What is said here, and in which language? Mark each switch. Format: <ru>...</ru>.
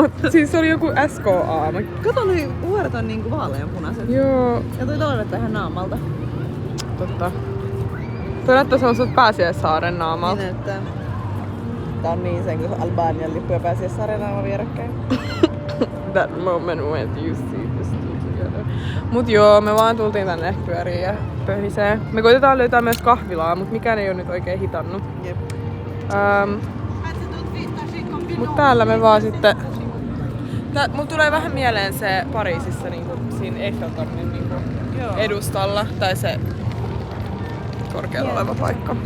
<fi>Siis se oli joku SKA. Kato, noi vuoret on niinku vaaleanpunaiset. Joo. Ja toi toinen ihan naamalta. totta. Tuo näyttää semmoiselta Pääsiäissaaren naamalta. Niin näyttää. Tää on niin sen, kun Albanian lippu ja Pääsiäissaaren naama vierekkäin.</fi> <en>That moment when you see this two together.</en> <fi>Mut joo, me vaan tultiin tänne ehkä pyöriin ja pöhisee. Me koitetaan löytää myös kahvilaa, mut mikään ei oo nyt oikein hitannut. Jep. Mut täällä me vaan sitten... Mulla tulee vähän mieleen se Pariisissa niinku siinä Eiffeltornin niinku edustalla, tai se korkealla oleva paikka.</fi>